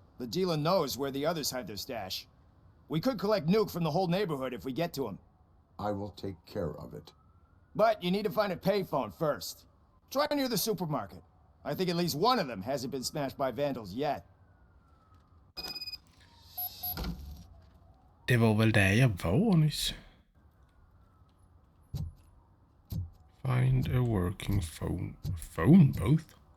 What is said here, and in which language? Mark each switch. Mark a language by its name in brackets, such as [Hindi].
[English] The dealer knows where the others hide their stash. We could collect nuke from the whole neighborhood if we get to him. I will take care of it. But you need to find a payphone first. Try near the supermarket. I think at least one of them hasn't been smashed by vandals yet. [Swedish] Det var väl där jag var nyss. [English] Find a working phone booth?